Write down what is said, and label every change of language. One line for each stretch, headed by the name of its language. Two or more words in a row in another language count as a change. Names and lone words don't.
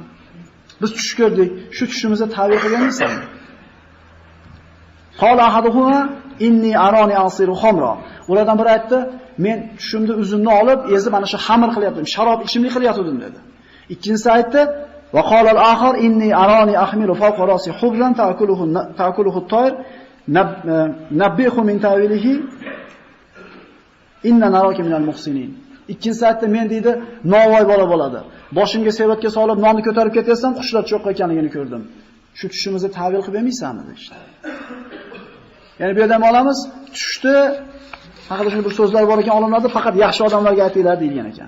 Uzbek: Biz tush ko'rdik, shu tushimizda ta'bir qilganmisan?
Arabic: قال أحدهما إني أراني أعصر خمرا.
Uzbek: Ulardan biri aytdi, men tushimda uzumni olib, ezib ana shu xamir qilyaptim, sharob ichimlik qilyaptim dedi. Ikkinchisi aytdi,
Arabic: وقال الآخر إني أراني أحمل فوق رأسي خبزا تأكله الطير نبئنا من تأويله إنا نراك من المحسنين.
Uzbek: Ikkinchisi aytdi, men deydi, novvoy bola bo'ladi. Boshimga sevatga solib nonni ko'tarib ketaysam, qushlar cho'qqa ekanligini ko'rdim. Shu tushimizni ta'bir qilib bermaysanmi işte. Ya'ni bu yerda ham olamiz, tushdi haqida shunday bir so'zlar bor ekan, olimlarda faqat yaxshi odamlarga aytinglar degan ekan.